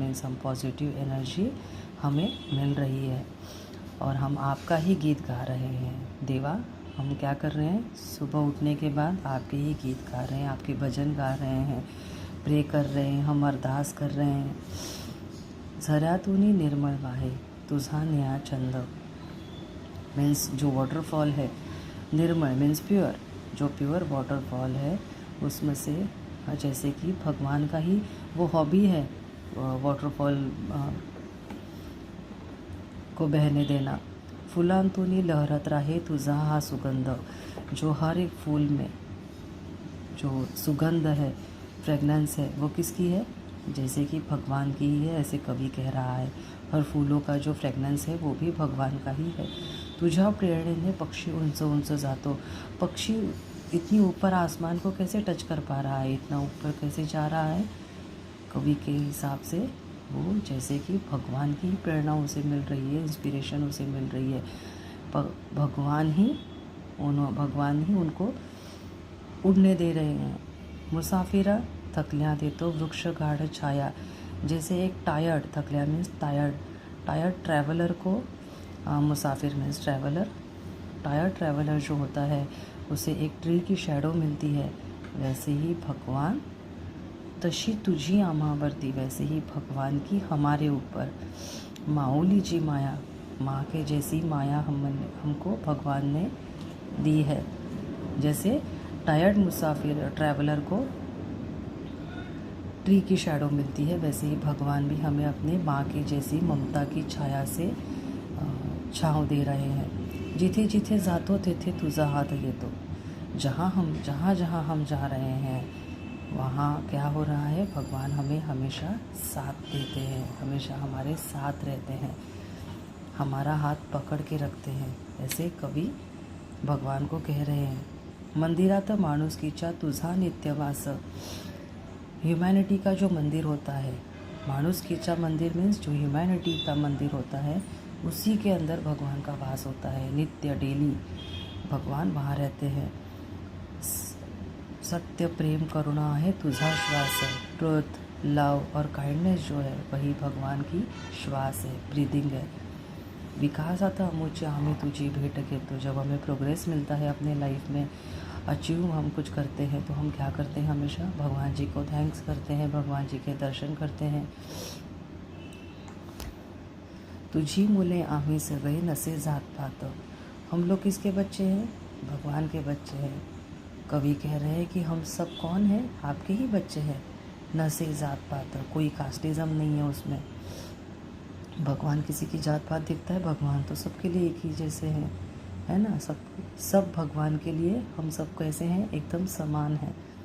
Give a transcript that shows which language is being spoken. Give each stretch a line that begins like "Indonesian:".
Hindi: Means हम positive energy हमें मिल रही है और हम आपका ही गीत गा रहे हैं. देवा, हम क्या कर रहे हैं? सुबह उठने के बाद आपके ही गीत गा रहे हैं, आपके भजन गा रहे हैं, प्रे कर रहे हैं, हम अरदास कर रहे हैं.
Marathi: झऱ्यातून निर्मळ वाहे तुझा निळा छंद.
Hindi: मीन्स जो वाटरफॉल है, निर्मल मीन्स प्योर, जो प्योर वाटरफॉल है उसमें से जैसे कि भगवान का ही वो हॉबी है वाटरफॉल को बहने देना.
Marathi: फुलांतून लहरत राहे तुझा हा सुगंध.
Hindi: जो हर एक फूल में जो सुगंध है, फ्रेगनेंस है, वो किसकी है? जैसे कि भगवान की ही है, ऐसे कवि कह रहा है. हर फूलों का जो फ्रेगनेंस है वो भी भगवान का ही है.
Marathi: तुझ्या प्रेरणेने पक्षी उंच उंच जातो.
Hindi: पक्षी इतनी ऊपर आसमान को कैसे टच कर पा रहा है, इतना ऊपर कैसे जा रहा है? कवि के हिसाब से वो जैसे कि भगवान की प्रेरणा उसे मिल रही है, इंस्पिरेशन उसे मिल रही है. भगवान ही उनको उड़ने दे रहे हैं.
Marathi: मुसाफिरा थकल्या देतो वृक्ष गाढ छाया.
Hindi: जैसे एक टायर्ड, थकल्या मीन्स टायर्ड ट्रैवलर को मुसाफिर मीन्स ट्रैवलर. टायर्ड ट्रैवलर जो होता है उसे एक ट्री की शैडो मिलती है, वैसे ही भगवान,
Marathi: तशी तुझी आम्हावरती,
Hindi: वैसे ही भगवान की हमारे ऊपर माऊली जी माया, माँ के जैसी माया हमको भगवान ने दी है. जैसे टायर्ड मुसाफिर ट्रैवलर को ट्री की शैडो मिलती है, वैसे ही भगवान भी हमें अपने माँ की जैसी ममता की छाया से छाँव दे रहे हैं.
Marathi: जिथे जिथे जातो तेथे तुझा हात येतो.
Hindi: जहाँ जहाँ हम जा रहे हैं वहाँ क्या हो रहा है? भगवान हमें हमेशा साथ देते हैं, हमेशा हमारे साथ रहते हैं, हमारा हाथ पकड़ के रखते हैं. ऐसे कवि भगवान को कह रहे हैं.
Marathi: मंदिरात माणुसकीच्या तुझा नित्यवास.
Hindi: ह्यूमैनिटी का जो मंदिर होता है, माणुसकीचा मंदिर मीन्स जो ह्यूमैनिटी का मंदिर होता है, उसी के अंदर भगवान का वास होता है. नित्य डेली भगवान वहाँ रहते हैं.
Marathi: सत्य प्रेम करुणा है तुझा श्वास.
Hindi: ट्रुथ, लव और काइंडनेस जो है वही भगवान की श्वास है, ब्रीदिंग है.
Marathi: विकासात अमुचे आम्ही तुझी भेट घेतो.
Hindi: जब हमें प्रोग्रेस मिलता है अपने लाइफ में, अचीव हम कुछ करते हैं, तो हम क्या करते हैं? हमेशा भगवान जी को थैंक्स करते हैं, भगवान जी के दर्शन करते हैं.
Marathi: तुझी मुले आम्ही सगळे नसे जात पात.
Hindi: हम लोग किसके बच्चे हैं? भगवान के बच्चे हैं. कवि कह रहे हैं कि हम सब कौन हैं? आपके ही बच्चे हैं.
Marathi: नसे जात पात,
Hindi: कोई कास्टिज़म नहीं है उसमें. भगवान किसी की जात पात दिखता है? भगवान तो सबके लिए एक ही जैसे हैं. है ना। सब भगवान के लिए हम सब कैसे हैं, एकदम समान हैं।